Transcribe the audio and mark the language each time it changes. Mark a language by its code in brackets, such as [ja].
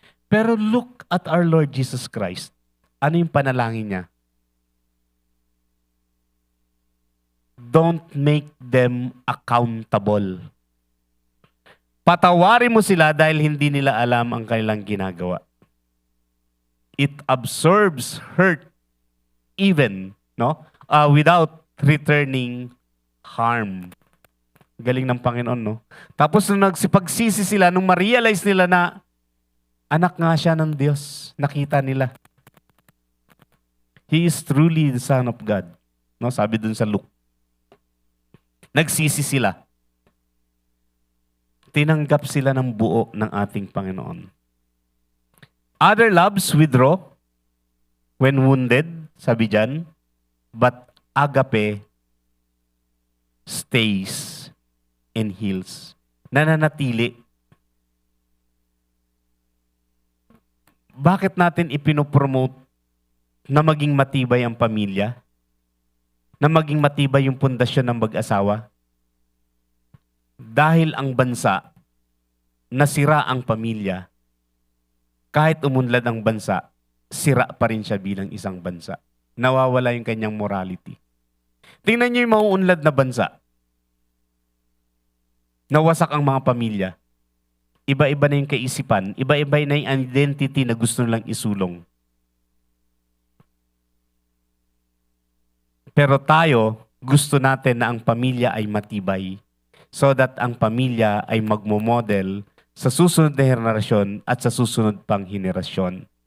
[en] Pero look at our Lord Jesus Christ. [tl] Ano yung panalangin niya? [en] Don't make them accountable. [tl] Patawarin mo sila dahil hindi nila alam ang kanilang ginagawa. [en] It absorbs hurt even, without returning harm. [tl] Galing ng Panginoon, no? Tapos nung nagsipagsisi sila, nung ma-realize nila na anak nga siya ng Diyos, nakita nila. [en] He is truly the Son of God. [tl] No, sabi dun sa Luke. Nagsisi sila. Tinanggap sila ng buo ng ating Panginoon. [en] Other loves withdraw when wounded, [tl] sabi dyan, [en] but agape stays and heals. [tl] Nananatili. Bakit natin ipinopromote na maging matibay ang pamilya? Na maging matibay yung pundasyon ng mag-asawa? Dahil ang bansa, nasira ang pamilya, kahit umunlad ang bansa, sira pa rin siya bilang isang bansa. Nawawala yung kanyang morality. Tingnan niyo yung mauunlad na bansa. Nawasak ang mga pamilya. Iba-iba na yung kaisipan, iba-iba na yung identity na gusto nilang isulong. Pero tayo, gusto natin na ang pamilya ay matibay so that ang pamilya ay magmomodel sa susunod na henerasyon at sa susunod pang henerasyon.